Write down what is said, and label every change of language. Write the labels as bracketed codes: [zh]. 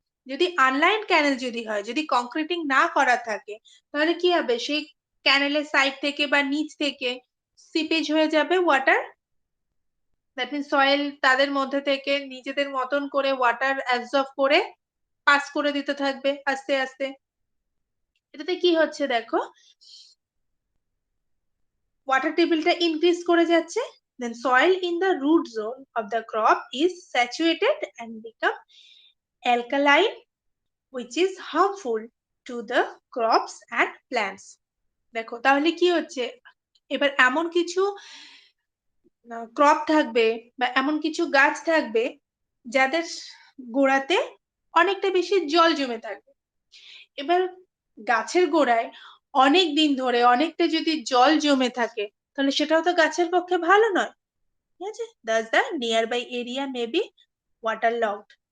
[bn] যদি আনলাইন ক্যানেল যদি হয়, যদি কংক্রিটিং না করা থাকে, তাহলে কি হবে, সেই ক্যানেলের সাইড থেকে বা নিচ থেকে সিপেজ হয়ে যাবে ওয়াটার, দ্যাট মিন সয়েল তাদের মধ্যে থেকে নিজেদের মতন করে ওয়াটার অ্যাবজর্ব করে পাস করে দিতে থাকবে আস্তে আস্তে। এটাতে কি হচ্ছে দেখো, ওয়াটার টেবিলটা ইনক্রিজ করে যাচ্ছে, [en] then soil in the root zone of the crop is saturated and become alkaline, which is harmful to the crops and plants. [bn] দেখো তাহলে কি হচ্ছে, এবার এমন কিছু ক্রপ থাকবে বা এমন কিছু গাছ থাকবে যাদের গোড়াতে অনেকটা বেশি জল জমে থাকবে। এবার গাছের গোড়ায় অনেক দিন ধরে অনেকটা যদি জল জমে থাকে, তাহলে সেটাও তো গাছের পক্ষে ভালো নয়, ঠিক আছে, [en] thus the nearby area may be waterlogged.